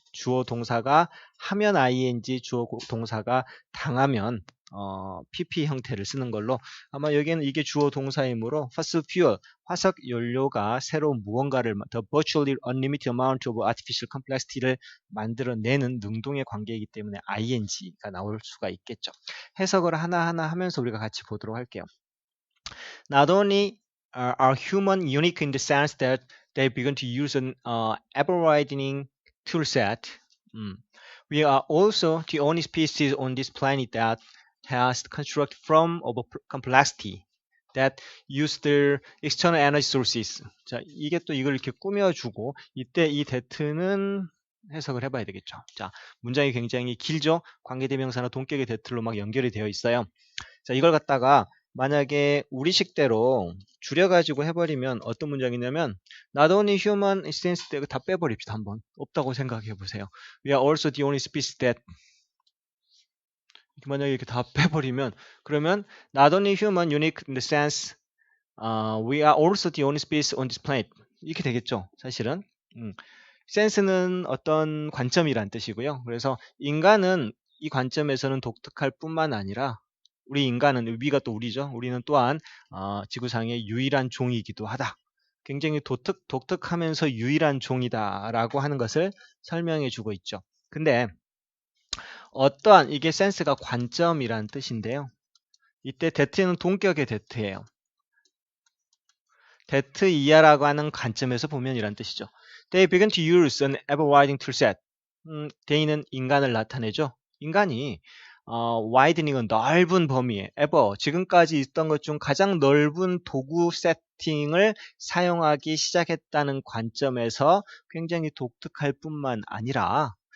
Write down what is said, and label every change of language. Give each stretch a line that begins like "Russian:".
Korean: 주어 동사가 하면 ing, 주어 동사가 당하면 pp 형태를 쓰는 걸로, 아마 여기는 이게 주어 동사이므로 fossil fuel, 화석 연료가 새로운 무언가를,
English: the virtually unlimited amount of artificial complexity
Korean: 를 만들어내는 능동의 관계이기 때문에 ing가 나올 수가 있겠죠. 해석을 하나하나 하면서 우리가 같이 보도록 할게요.
English: Not only are humans unique in the sense that they begin to use an ever-widening tool set, we are also the only species on this planet that has constructed from of complexity that use their external energy sources.
Korean: 자, 이게 또 이걸 이렇게 꾸며주고, 이때 이 that는 해석을 해봐야 되겠죠. 자, 문장이 굉장히 길죠. 관계대명사나 동격의 that로 막 연결이 되어 있어요. 자, 이걸 갖다가 만약에 우리식대로 줄여가지고 해버리면 어떤 문장이냐면
English: not only human since
Korean: 다 빼버립시다. 한번 없다고 생각해 보세요.
English: We are also the only species that,
Korean: 만약에 이렇게 다 빼버리면, 그러면
English: not only human unique in the sense we are also the only species on this planet,
Korean: 이렇게 되겠죠. 사실은 sense는 어떤 관점이란 뜻이고요. 그래서 인간은 이 관점에서는 독특할 뿐만 아니라 우리 인간은, 우리가 또 우리죠. 우리는 또한 지구상의 유일한 종이기도 하다. 굉장히 독특하면서 유일한 종이다 라고 하는 것을 설명해 주고 있죠. 근데 어떠한, 이게 센스가 관점이란 뜻인데요. 이때 that는 동격의 that예요. that 이하라고 하는 관점에서 보면 이란 뜻이죠.
English: They begin to use an ever-widening tool set.
Korean: they는 인간을 나타내죠. 인간이 widening은 넓은 범위에, ever, 지금까지 있던 것 중 가장 넓은 도구 세팅을 사용하기 시작했다는 관점에서 굉장히 독특할 뿐만 아니라